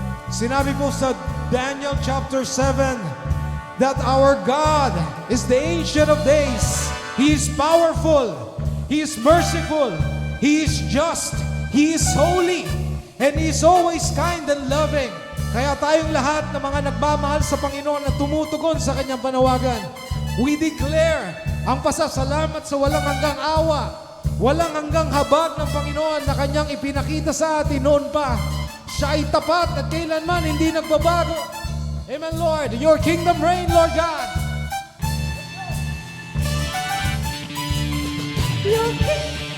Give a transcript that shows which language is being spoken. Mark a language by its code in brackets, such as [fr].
[tl] Sinabi po sa [en] Daniel chapter 7 that our God is the Ancient of Days. He is powerful. He is merciful. He is just. He is holy. And He is always kind and loving. [tl] Kaya tayong lahat na mga nagmamahal sa Panginoon at tumutugon sa Kanyang panawagan, [en] we declare [tl] ang pasasalamat sa walang hanggang awa, walang hanggang habag ng Panginoon na Kanyang ipinakita sa atin noon pa. Siya ay tapat at kailanman hindi nagbabago. [en] Amen, Lord. Your kingdom reign, Lord God. Your kingdom.